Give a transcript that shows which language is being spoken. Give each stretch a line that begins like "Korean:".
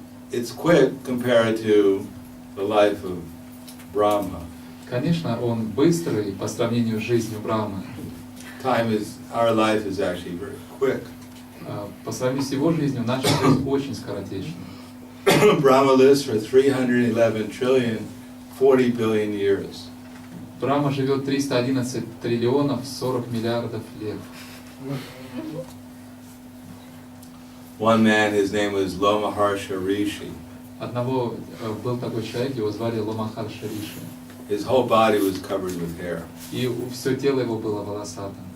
English: It's quick compared to the life of Brahma.
Russian: Конечно, он быстрый по сравнению с жизнью Брамы.
English: Our life is actually very quick.
Russian: По сравнению с его жизнью, наша жизнь очень скоротечна.
English: Brahma lives for 311 trillion, 40 billion years.
Russian: Брама живет 311 триллионов 40 миллиардов лет.
English: One man, his name was Lomaharsha Rishi.
Russian: Одного был такой человек, его звали Ломахарша Риши.
English: His whole body was covered with hair.
Russian: И все тело его было волосатым.